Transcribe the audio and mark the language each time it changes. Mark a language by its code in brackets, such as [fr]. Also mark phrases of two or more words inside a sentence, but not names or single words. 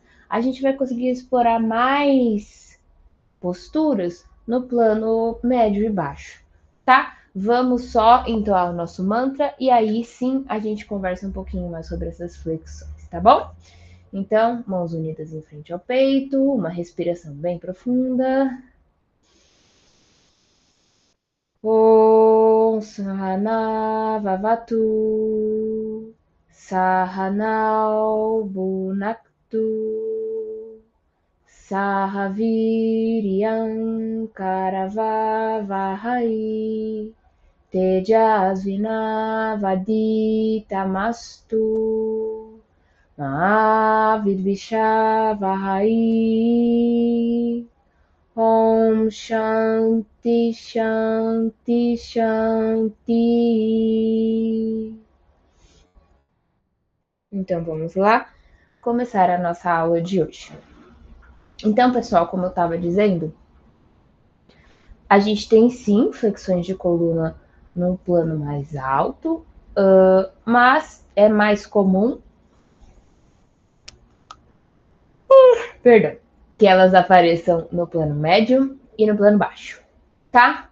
[pt] A gente vai conseguir explorar mais posturas no plano médio e baixo, tá? Vamos só entoar o nosso mantra e aí sim a gente conversa um pouquinho mais sobre essas flexões, tá bom? Então, mãos unidas em frente ao peito, uma respiração bem profunda. [sa] ओं सहना ववतु सहनौ भुनक्तु सहवीर्यं करवावहै तेजस्विनावधीतमस्तु माविद्विषावहै. ओं शान्तिः शान्तिः शान्तिः. [pt] Então vamos lá começar a nossa aula de hoje. Então, pessoal, como eu estava dizendo, a gente tem sim flexões de coluna num plano mais alto, mas é mais comum, perdão, que elas apareçam no plano médio e no plano baixo, tá?